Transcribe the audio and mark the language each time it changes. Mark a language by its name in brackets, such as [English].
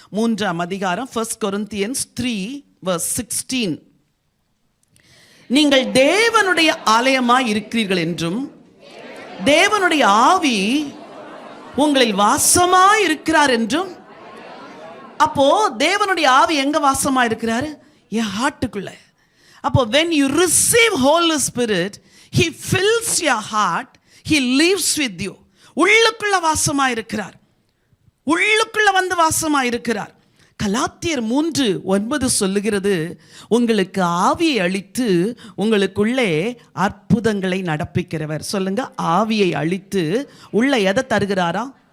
[Tamil] 3 1 Corinthians 3:16, நீங்கள் தேவனுடைய ஆலயமாய் இருக்கிறீர்கள் என்றும் தேவனுடைய ஆவி உங்களில் வாசமாய் இருக்கிறார் என்றும். அப்போ தேவனுடைய ஆவி எங்க வாசமா இருக்கிறாரு? என் ஹார்ட்டுக்குள்ள. அப்போ [English] when you receive Holy Spirit, He fills your heart, He lives with you. [Tamil] உள்ளுக்குள்ள வாசமா இருக்கிறார், உள்ளுக்குள்ள வந்து வாசமா இருக்கிறார். கலாத்தியர் 3:9 சொல்லுகிறது, உங்களுக்கு ஆவியை அளித்து உங்களுக்குள்ளே அற்புதங்களை நடப்பிக்கிறவர். சொல்லுங்க, ஆவியை அளித்து உள்ள எதை தருகிறாரா?